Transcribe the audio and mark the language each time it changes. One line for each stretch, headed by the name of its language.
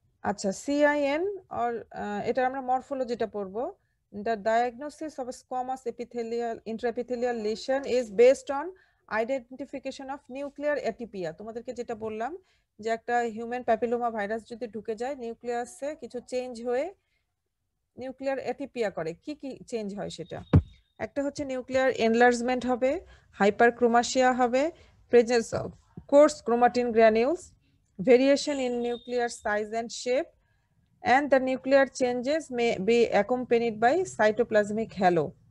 Bangla: আচ্ছা, CIN or এটা আমরা মরফোলজিটা পড়বো।
English: The diagnosis of squamous epithelial intraepithelial lesion is based on identification of nuclear atypia।
Bangla: তোমাদেরকে যেটা বললাম যে একটা হিউম্যান প্যাপিলোমা ভাইরাস যদি ঢুকে যায় নিউক্লিয়াসে কিছু চেঞ্জ হয়ে নিউক্লিয়ার অ্যাটিপিয়া করে, কি কি চেঞ্জ হয় সেটা, একটা হচ্ছে নিউক্লিয়ার এনলার্জমেন্ট হবে, হাইপারক্রোমাসিয়া হবে, presence of course chromatin granules, variation in nuclear size and shape,
English: and the nuclear changes may be accompanied by cytoplasmic halo।